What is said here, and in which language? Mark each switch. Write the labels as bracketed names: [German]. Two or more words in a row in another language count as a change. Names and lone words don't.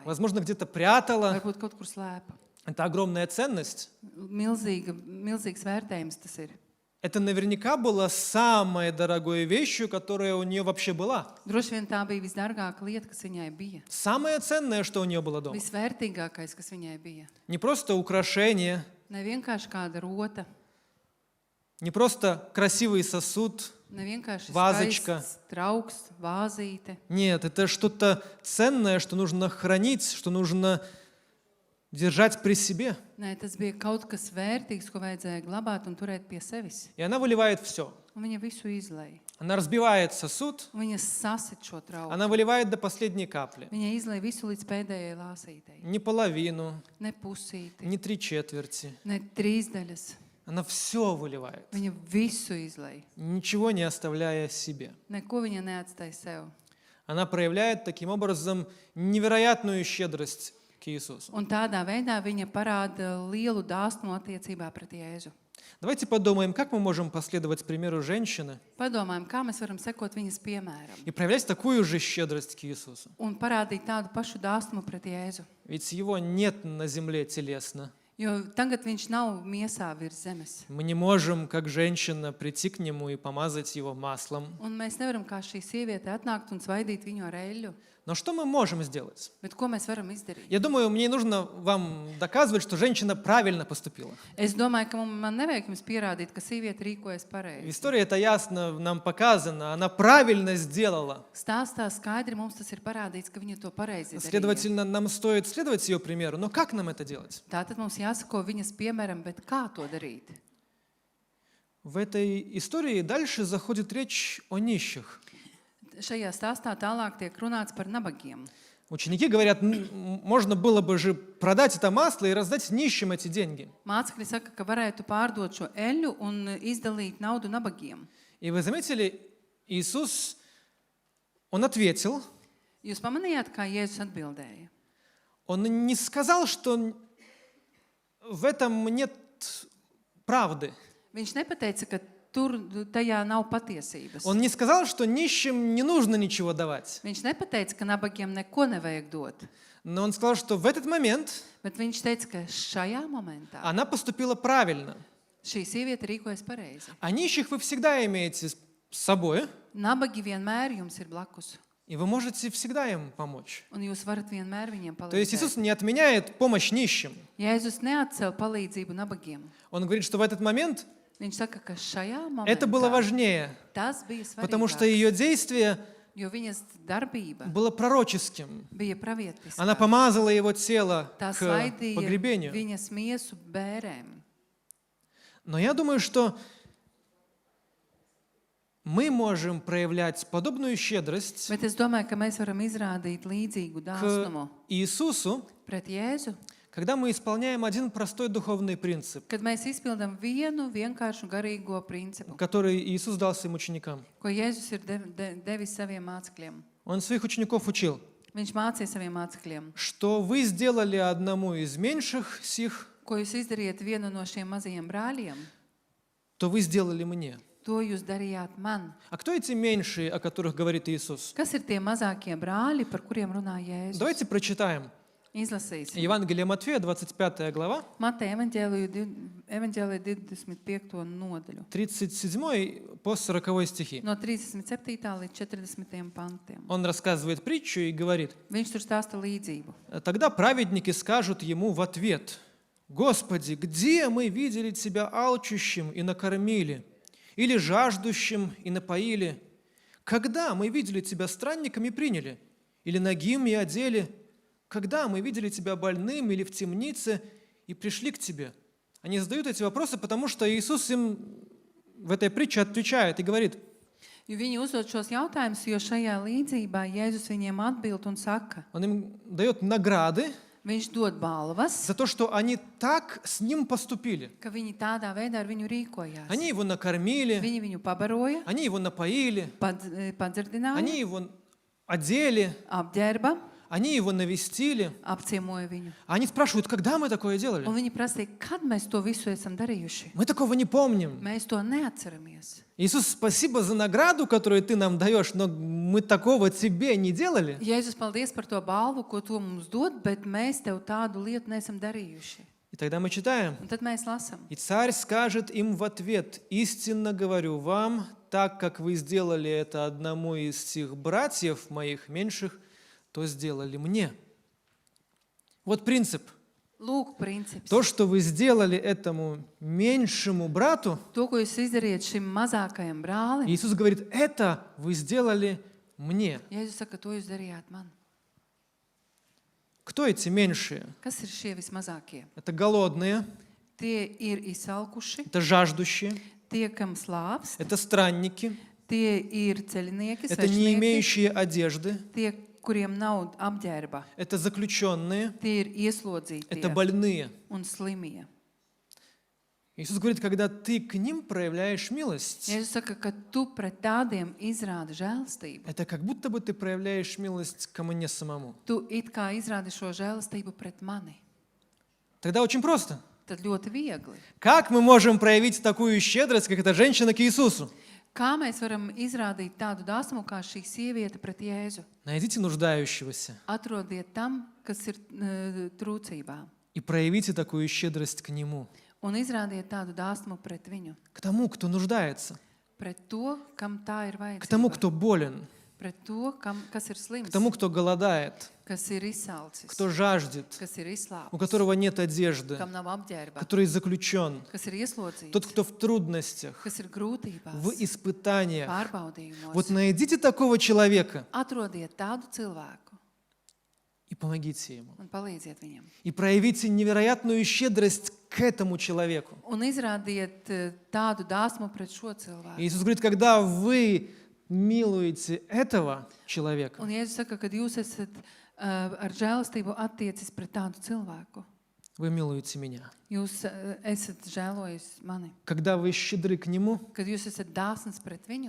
[Russian] возможно, где-то прятала. [Latvian] Varbūt kaut kur slēpa. [Russian] Это огромная ценность. [Latvian] Milzīgs vērtējums tas ir. [Russian] Это наверняка была самой дорогой вещью, которая у нее вообще была. [Latvian] Droši vien tā bija visdārgākā lieta, kas viņai bija. [Russian] Самое ценное, что у нее было дома. [Latvian] Visvērtīgākais, kas viņai bija. [Russian] Не просто украшение, [Latvian] Ne vienkārši kāda rota, [Russian] не просто красивый сосуд. [Latvian] ne vienkārši [Russian] Vāzička. [Latvian] skaists trauks, vāzīte. [Russian] Нет, это что-то ценное, что нужно хранить, что нужно держать при себе. [Latvian] Nē, tas bija kaut kas vērtīgs, ko vajadzēja glabāt un turēt pie sevis. [Russian] И она выливает все. [Latvian] Un viņa visu izlēja. [Russian] Она разбивает сосуд, [Latvian] Un viņa sasit šo trauku. [Russian] она выливает до последней капли. [Latvian] Viņa izlēja visu līdz pēdējai lāsītei. [Russian] Не половину, [Latvian] Ne pusīti, [Russian] не 3/4. [Latvian] ne trīsdaļas. [Russian] Она все выливает, [Latvian] Viņa visu izlēja. [Russian] ничего не оставляя себе. [Latvian] Neko viņa neatstāja sev. [Russian] Она проявляет таким образом невероятную щедрость к Иисусу. [Latvian] Un tādā veidā viņa parāda lielu dāsnumu attiecībā pret Jēzu. [Russian] Давайте подумаем, как мы можем последовать примеру женщины [Latvian] Padomājam, kā mēs varam sekot viņas piemēram [Russian] и проявлять такую же щедрость к Иисусу. [Latvian] un parādīt tādu pašu dāsnumu pret Jēzu. [Russian] Ведь его нет на земле телесно. [Latvian] Jo tagad viņš nav miesā virs zemes. [Russian] Мы не можем, как женщина, прийти к нему и помазать его маслом. [Latvian] Un mēs nevaram kā šī sieviete atnākt un svaidīt viņu ar eļļu. [Russian] Но что мы можем сделать? [Latvian] Bet ko mēs varam izdarīt? [Russian] Я думаю, мне не нужно вам доказывать, что женщина правильно поступила. [Latvian] Es domāju, ka man nevajag jums pierādīt, ka sieviete rīkojas [Russian] В [Latvian] pareizi. [Russian] истории это ясно нам показано. Она правильно сделала. [Latvian] Stāstā skaidri mums tas ir parādīts, ka viņa to pareizi darīja. [Russian] Следовательно, нам стоит следовать ее примеру. Но как нам это делать? [Latvian] Tātad mums jāsako viņas piemēram, bet kā to darīt? [Russian] В этой истории дальше заходит речь о нищих. [Latvian] Šajā stāstā tālāk tiek runāts par nabagiem. [Russian] Ученики говорят, можно было бы же продать это масло и раздать нищим эти деньги. [Latvian] Mācekļi saka, ka varētu pārdot šo eļļu un izdalīt naudu nabagiem. [Russian] И вы заметили, Иисус, Он ответил, [Latvian] Jūs pamanījāt, kā Jēzus atbildēja? [Russian] Он не сказал, что в этом нет правды. [Latvian] Viņš nepateica, ka tur tajā nav patiesības. [Russian] Он не сказал, что нищим не нужно ничего давать. [Latvian] Viņš nepateica, ka nabagiem neko nevajag dot. [Russian] Но Он сказал, что в этот момент [Latvian] Bet viņš teica, ka šajā momentā [Russian] она поступила правильно. [Latvian] šī sieviete rīkojas pareizi. [Russian] А нищих вы всегда имеете с собой, [Latvian] Nabagi vienmēr jums ir blakus. [Russian] и вы можете всегда им помочь. [Latvian] Un jūs varat vienmēr viņiem [Russian] То есть Иисус [Latvian] palīdzēt. [Russian] не отменяет помощь нищим. [Latvian] Jēzus neatcēla palīdzību nabagiem. [Russian] Он говорит, что в этот момент [Latvian] Viņš saka, ka šajā [Russian] это было [Latvian] momentā [Russian] важнее, [Latvian] tas bija [Russian] потому что [Latvian] svarīgāk, [Russian] ее действие [Latvian] jo viņas darbība [Russian] было пророческим. [Latvian] bija pravietiska. [Russian] Она помазала его тело [Latvian] Tā [Russian] к [Latvian] svaidīja [Russian] погребению. [Latvian] viņas miesu bērēm. [Russian] Но я думаю, что мы можем проявлять подобную щедрость [Latvian] Bet es domāju, ka mēs varam izrādīt līdzīgu dāsnumu [Russian] к Иисусу, [Latvian] pret Jēzu, [Russian] когда мы исполняем один простой духовный принцип, [Latvian] kad mēs izpildām vienu vienkāršu garīgo principu, [Russian] который Иисус дал своим ученикам. [Latvian] ko Jēzus ir devis saviem mācekļiem. [Russian] Он своих учеников учил, [Latvian] Viņš mācīja saviem mācekļiem, [Russian] что вы сделали одному из меньших сих, [Latvian] ko jūs izdarījat vienu no šiem mazajiem brāļiem, [Russian] то вы сделали мне. [Latvian] to jūs darījāt man. [Russian] А кто эти меньшие, о которых говорит Иисус? [Latvian] Kas ir tie mazākie brāļi, par kuriem runā Jēzus? [Russian] Давайте прочитаем. [Latvian] Izlasīsim. [Russian] Евангелие Матфея, 25 глава, [Latvian] Mateja evaņģēlija 25. nodaļu. [Russian] 37 по 40 стихи. [Latvian] No 37. līdz 40. pantiem. [Russian] Он рассказывает притчу и говорит: [Latvian] Viņš tur stāsta līdzību. [Russian] «Тогда праведники скажут ему в ответ: Господи, где мы видели Тебя алчущим и накормили, или жаждущим и напоили? когда мы видели тебя странником и приняли? Или нагим и одели? Когда мы видели тебя больным или в темнице и пришли к тебе? Они задают эти вопросы, потому что Иисус им в этой притче отвечает и говорит: [Latvian] Jo viņi uzdod šos jautājumus, jo šajā līdzībā Jēzus viņiem atbild un saka, [Russian] Он им дает награды [Latvian] viņš dod balvas, [Russian] за то, что они так с Ним поступили. [Latvian] ka viņi tādā veidā ar viņu rīkojās. [Russian] Они Его накормили, [Latvian] Viņi viņu pabaroja, [Russian] они Его напоили, [Latvian] padzirdināja, [Russian] они Его одели, [Latvian] apģērba, [Russian] они Его навестили. [Latvian] apciemoja viņu. [Russian] А они спрашивают, когда мы такое [Latvian] Un [Russian] делали? [Latvian] viņi prasīja, kad mēs to visu esam darījuši. [Russian] Мы такого не помним. [Latvian] Mēs to neatceramies. [Russian] Иисус, спасибо за награду, которую Ты нам даешь, но мы такого Тебе не делали. [Latvian] Jēzus, paldies par to balvu, ko tu mums dod, bet mēs tev tādu lietu neesam darījuši. [Russian] И тогда мы читаем. [Latvian] Un tad mēs lasām. [Russian] И царь скажет им в ответ: истинно говорю вам, так как вы сделали это одному из сих братьев моих меньших, то сделали мне. Вот принцип. [Latvian] Lūk, princips. [Russian] То, что вы сделали этому меньшему брату, [Latvian] To, ko jūs izdarījat šim mazākajam brālim, [Russian] Иисус говорит, это вы сделали мне. [Latvian] Jēzus saka, to jūs darījāt man. [Russian] Кто эти меньшие? [Latvian] Kas ir šie vismazākie? [Russian] Это голодные, [Latvian] Tie ir izsalkuši, [Russian] это жаждущие, [Latvian] tie, kam slāpst, [Russian] это странники, [Latvian] tie ir ceļnieki, [Russian] это не [Latvian] svešinieki, [Russian] имеющие одежды, [Latvian] tie, kuriem nav apģērba, [Russian] это заключенные, [Latvian] tie ir ieslodzītie [Russian] это больные. [Latvian] un slimie. [Russian] Иисус говорит, когда ты к ним проявляешь милость, [Latvian] Jēzus saka, ka tu pret tādiem izrādi žēlastību. [Russian] это как будто бы ты проявляешь милость ко мне самому. [Latvian] Tu it kā izrādi šo žēlastību pret mani. [Russian] Тогда очень просто. [Latvian] Tad ļoti viegli. [Russian] Как мы можем проявить такую щедрость, как эта женщина к Иисусу? [Latvian] Kā mēs varam izrādīt tādu dāsmu kā šī sieviete pret Jēzu? [Russian] Найдите нуждающегося [Latvian] Atrodiet tam, kas ir trūcībā, [Russian] и проявите такую щедрость к нему, [Latvian] un izrādiet tādu dāsmu pret viņu, [Russian] к тому, кто нуждается, [Latvian] pret to, kam tā ir [Russian] к тому, [Latvian] vajadzība, [Russian] кто болен, [Latvian] pret to, kas ir [Russian] к [Latvian] slims, [Russian] тому, кто голодает, [Latvian] kas ir izsalcis, [Russian] кто жаждет, [Latvian] kas ir [Russian] у [Latvian] izslāpis, [Russian] которого нет одежды, [Latvian] kam nav apģērba, [Russian] который заключен, [Latvian] kas ir ieslodzīts, [Russian] тот, кто в трудностях, [Latvian] kas ir grūtībās, [Russian] в испытаниях. [Latvian] pārbaudījumos. [Russian] Вот найдите такого человека [Latvian] Atrodiet tādu cilvēku [Russian] и помогите ему. [Latvian] un palīdziet viņam. [Russian] И проявите невероятную щедрость к этому человеку. [Latvian] Un izrādiet tādu dāsmu pret šo [Russian] И [Latvian] cilvēku. [Russian] Иисус говорит, когда вы милуете этого человека, [Latvian] Un Jēzus saka, kad jūs esat ar žēlastību attiecis pret tādu cilvēku, [Russian] вы милуете меня. [Latvian] jūs esat žēlojis mani. [Russian] Когда вы щедры к нему, [Latvian] Kad jūs esat dāsns pret viņu,